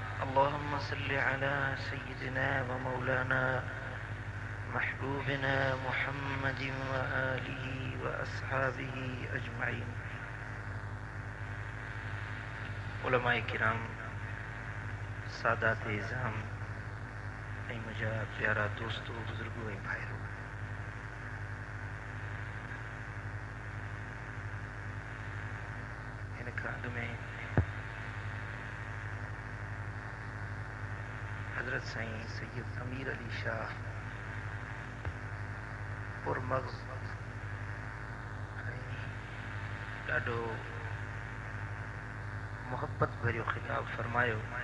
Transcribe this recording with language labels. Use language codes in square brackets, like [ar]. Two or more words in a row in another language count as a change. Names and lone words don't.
[ar] اللهم صل على سيدنا و مولانا محبوبنا محمد و آله و أصحابه أجمعين. [sd] उलमाए किराम, सादात इज़ाम, ऐं मुंहिंजा प्यारा दोस्तों, बुजुर्गो ऐं भाइरो, हिन खां अॻु में हज़रत साईं सैयद अमीर अली शाह पुरमग़ज़ ॾाढो मोहब्बत भरियो ख़िताब फरमायो।